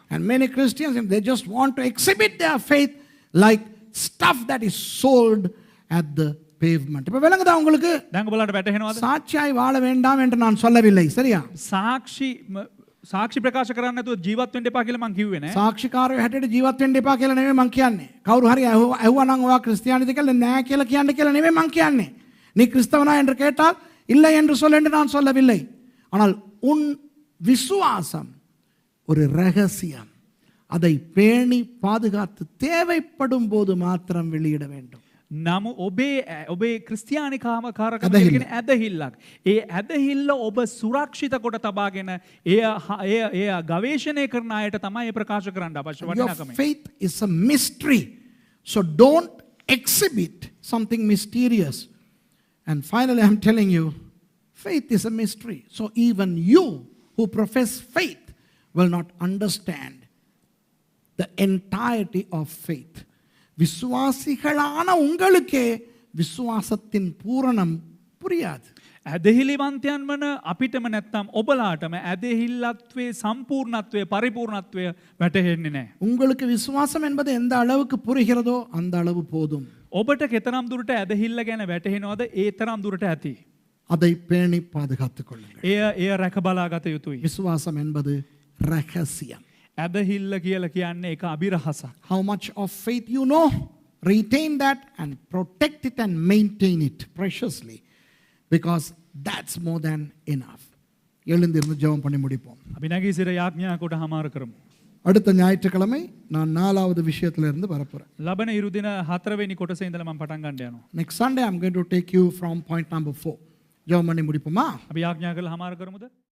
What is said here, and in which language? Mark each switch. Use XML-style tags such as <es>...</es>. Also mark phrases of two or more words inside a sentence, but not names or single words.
<en>And many Christians, they just want to exhibit their faith like stuff that is sold at the pavement.</en> <ta>இப்ப விளங்குதா உங்களுக்கு?</ta> <si>දැන් ඔයාලට වැටහෙනවද?</si> <ta>சாட்சியாய் வாழ வேண்டாம் என்று நான் சொல்லவில்லை, சரியா?</ta> <si>සාක්ෂි ප්‍රකාශ කරන්න නැතුව ජීවත් වෙන්න එපා කියලා මං කිව්වේ නෑ. සාක්ෂිකාරයෝ හැටියට ජීවත් වෙන්න එපා කියලා නෙමෙයි මං කියන්නේ. කවුරු හරි ඇහුවා නම් ඔයා ක්‍රිස්තියානිද කියලා නෑ කියලා කියන්න කියලා නෙමෙයි මං කියන්නේ.</si> <ta>நீ கிறிஸ்தவனா என்று கேட்டால் இல்லை என்று சொல்ல என்று நான் சொல்லவில்லை. ஆனால் உன் விசுவாசம் ஒரு ரகசியம். அதை பேணி பாதுகாத்து தேவைப்படும் போது மாத்திரம் வெளியிட வேண்டும்.</ta> <si>නමු ඔබේ ක්‍රිස්තියානිකාම කාරකම කියන ඇදහිල්ලක්. ඒ ඇදහිල්ල ඔබ සුරක්ෂිත කොට තබාගෙන එය ගවේෂණය කරන අයට තමයි ප්‍රකාශ කරන්න අවශ්‍ය වටිනාකම.</si> <en>Your faith is a mystery. So don't exhibit something mysterious. And finally I'm telling you, faith is a mystery. So even you who profess faith will not understand the entirety of faith.</en> <ta>விசுவாசிகளான உங்களுக்கே விசுவாசத்தின் பூரணம் புரியாது.</ta> <si>ඇදහිලිවන්තයන් වන අපිටම නැත්තම් ඔබලාටම ඇදහිල්ලත්වයේ සම්පූර්ණත්වය පරිපූර්ණත්වය වැටහෙන්නේ නැහැ.</si> <ta>உங்களுக்கு விசுவாசம் என்பது எந்த அளவுக்கு புரிகிறதோ அந்த அளவு போதும்.</ta> <si>ඔබට කෙතරම් දුරට ඇදහිල්ල ගැන වැටහෙනවද ඒ තරම් දුරට ඇති.</si> <ta>அதை பேணி பாதுகாத்துக் கொள்ளுங்கள்.</ta> <si>එය රැක බලා ගත යුතුයි.</si> <ta>விசுவாசம் என்பது ரகசியம்.</ta> <si>ඇදහිල්ල කියලා කියන්නේ ඒක අභිරහසක්.</si> <en>How much of faith you know, retain that and protect it and maintain it preciously, because that's more than enough.</en> <ta>எழுந்திருந்து ஜெபம் பண்ணி முடிப்போம்.</ta> <si>අපි නැගී සිට යාඥා කොට හමාර කරමු.</si> <ta>அடுத்த ஞாயிற்றுக்கிழமை நான் 4வது விஷயத்துல இருந்து வரப்போறேன்.</ta> <si>ලබන ඉරු දින 4 වෙනි කොටසේ ඉඳලා මම පටන් ගන්න යනවා.</si> <en>Next Sunday I'm going to take you from point number 4.</en> <ta>ஜெபம் பண்ணி முடிப்போமா?</ta> <si>අපි යාඥා කරලා හමාර කරමුද?</si>